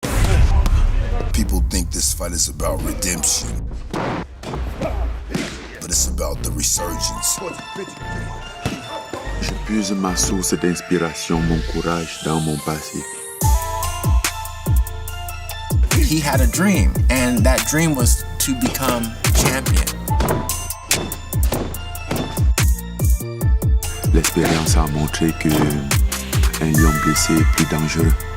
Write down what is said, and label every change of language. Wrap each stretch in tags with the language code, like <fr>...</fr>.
<en>think this fight is about redemption, but it's about the resurgence.</en> <fr>Je puise ma source d'inspiration, mon courage dans mon passé.</fr> <en>He had a dream, and that dream was to become champion.</en> <fr>L'expérience a montré que un lion blessé est plus dangereux.</fr>